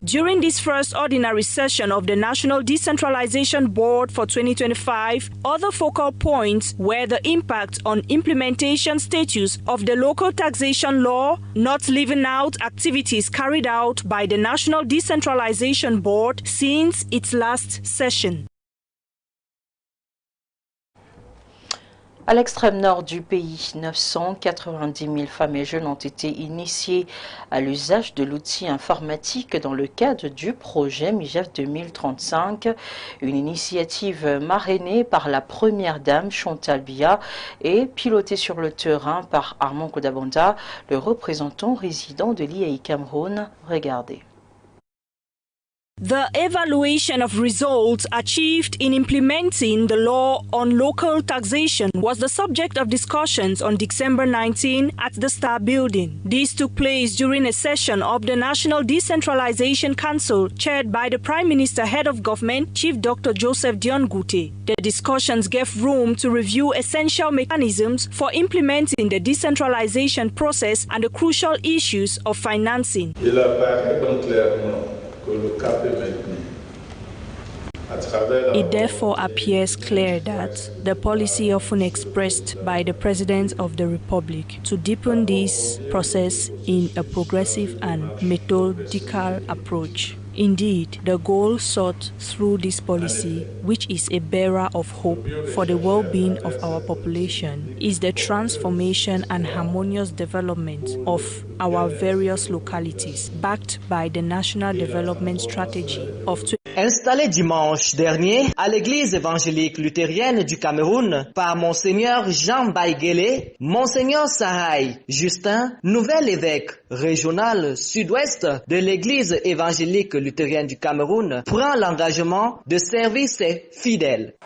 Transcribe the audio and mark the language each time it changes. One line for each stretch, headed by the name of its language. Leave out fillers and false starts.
English: During this first ordinary session of the National Decentralization Board for 2025, other focal points were the impact on implementation status of the local taxation law, not leaving out activities carried out by the National Decentralization Board since its last session.
French: À l'extrême nord du pays, 990 000 femmes et jeunes ont été initiés à l'usage de l'outil informatique dans le cadre du projet MIGEF 2035, une initiative marrainée par la première dame Chantal Biya et pilotée sur le terrain par Armand Kodabonda, le représentant résident de l'IAI Cameroun. Regardez.
English: The evaluation of results achieved in implementing the law on local taxation was the subject of discussions on December 19 at the Star Building. This took place during a session of the National Decentralization Council chaired by the Prime Minister, Head of Government, Chief Dr. Joseph Dion-Gote. The discussions gave room to review essential mechanisms for implementing the decentralization process and the crucial issues of financing.
French: Il apparaît donc clairement que le cap est maintenu.
English: It therefore appears clear that the policy often expressed by the President of the Republic to deepen this process in a progressive and methodical approach. Indeed, the goal sought through this policy, which is a bearer of hope for the well-being of our population, is the transformation and harmonious development of our various localities, backed by the National Development Strategy of
French: Installé dimanche dernier à l'église évangélique luthérienne du Cameroun par Monseigneur Jean Baïguélé, Monseigneur Sahaï Justin, nouvel évêque régional sud-ouest de l'église évangélique luthérienne du Cameroun, prend l'engagement de servir ses fidèles.